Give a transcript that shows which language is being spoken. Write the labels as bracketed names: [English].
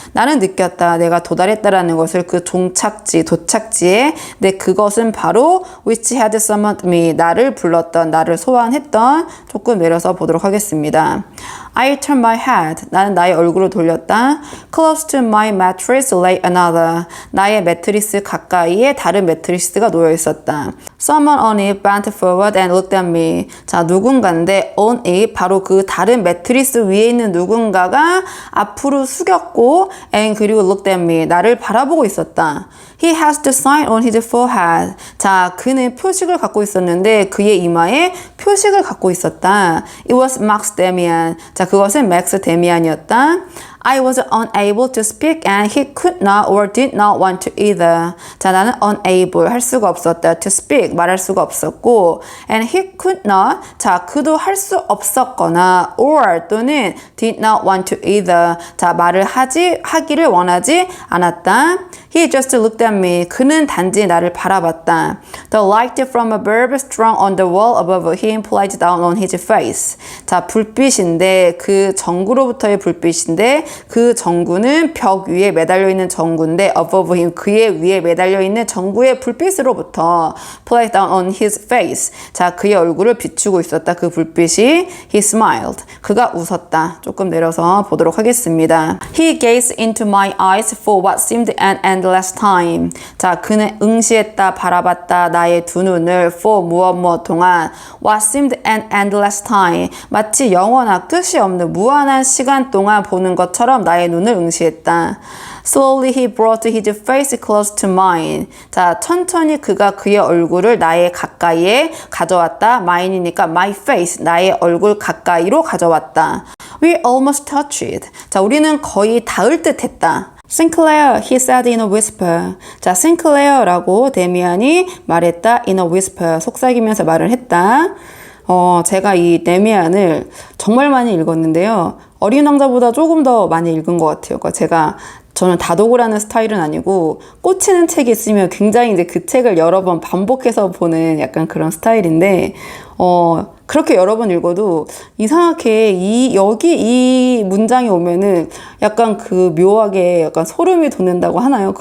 [Korean] 나는 느꼈다. 내가 도달했다라는 것을 그 종착지, 도착지에 근데 그것은 바로 [English] which had summoned me. [Korean] 나를 불렀던, 나를 소환했던 조금 내려서 보도록 하겠습니다. [English] I turned my head. [Korean] 나는 나의 얼굴을 돌렸다. [English] Close to my mattress lay another. [Korean] 나의 매트리스 가까이에 다른 매트리스가 놓여 있었다. [English] Someone on it bent forward and looked at me. [Korean] 자, 누군가인데 on it 바로 그 다른 매트리스 위에 있는 누군가가 앞으로 숙였고 and 그리고 [English] looked at me. [Korean] 나를 바라보고 있었다. [English] He has the sign on his forehead. [Korean] 자, 그는 표식을 갖고 있었는데 그의 이마에 표식을 갖고 있었다. [English] It was Max Damian. [Korean] 자, 그것은 맥스 데미안이었다. [English] I was unable to speak and he could not or did not want to either. [Korean] 자, 나는 unable 할 수가 없었다. [English] to speak [Korean] 말할 수가 없었고 [English] and he could not [Korean] 자, 그도 할 수 없었거나 [English] or 또는 did not want to either. [Korean] 자, 말을 하기를 원하지 않았다. [English] He just looked at me. [Korean] 그는 단지 나를 바라봤다. [English] The light from a bulb strung on the wall above him played down on his face. [Korean] 자, 불빛인데 그 전구로부터의 불빛인데 그 전구는 벽 위에 매달려 있는 전구인데 [English] above him [Korean] 그의 위에 매달려 있는 전구의 불빛으로부터 [English] played down on his face. [Korean] 자, 그의 얼굴을 비추고 있었다. 그 불빛이 [English] he smiled. [Korean] 그가 웃었다. 조금 내려서 보도록 하겠습니다. [English] He gazed into my eyes for what seemed an endless time. [Korean] 자, 그는 응시했다, 바라봤다 나의 두 눈을 for 무엇 동안 [English] what seemed an endless time. [Korean] 마치 영원한 끝이 없는 무한한 시간 동안 보는 것처럼 나의 눈을 응시했다. [English] Slowly he brought his face close to mine. [Korean] 자, 천천히 그가 그의 얼굴을 나의 가까이에 가져왔다. mine이니까 my face, 나의 얼굴 가까이로 가져왔다. We almost touched. 자, 우리는 거의 닿을 듯 했다. [English] Sinclair, he said in a whisper. [Korean] 자, Sinclair라고 데미안이 말했다. [English] in a whisper, [Korean] 속삭이면서 말을 했다. 제가 이 데미안을 정말 많이 읽었는데요. 어린 왕자보다 조금 더 많이 읽은 것 같아요. 그러니까 저는 다독을 하는 스타일은 아니고 꽂히는 책이 있으면 굉장히 이제 그 책을 여러 번 반복해서 보는 약간 그런 스타일인데 그렇게 여러 번 읽어도 이상하게 여기 이 문장이 오면은 약간 그 묘하게 약간 소름이 돋는다고 하나요?